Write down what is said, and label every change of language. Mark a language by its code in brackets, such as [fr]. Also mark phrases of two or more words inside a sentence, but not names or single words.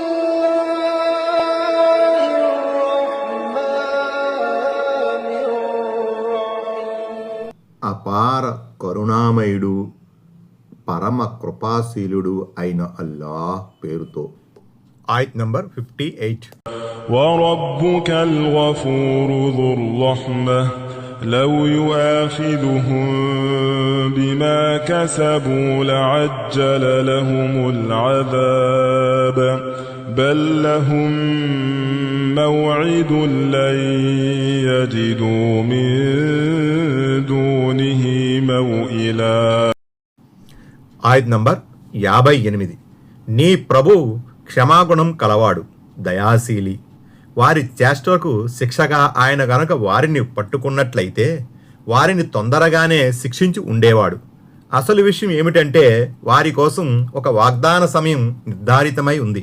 [te] అపార కరుణామయుడు పరమ కృపాశీలుడు అయిన అల్లాహ్ పేరుతో. ఆయత్ నంబర్ 58. [ar] وربك الغفور ذو الرحمة لو يؤاخذهم بما كسبوا لعجل لهم العذاب بل لهم موعد لن يجدوا من دونه موئلا. [te] ఆయత్ నంబర్ 58. నీ ప్రభు క్షమాగుణం కలవాడు, దయాశీలి. వారి చేష్టలకు శిక్షగా ఆయన గనక వారిని పట్టుకున్నట్లయితే వారిని తొందరగానే శిక్షించి ఉండేవాడు. అసలు విషయం ఏమిటంటే వారి కోసం ఒక వాగ్దాన సమయం నిర్ధారితమై ఉంది.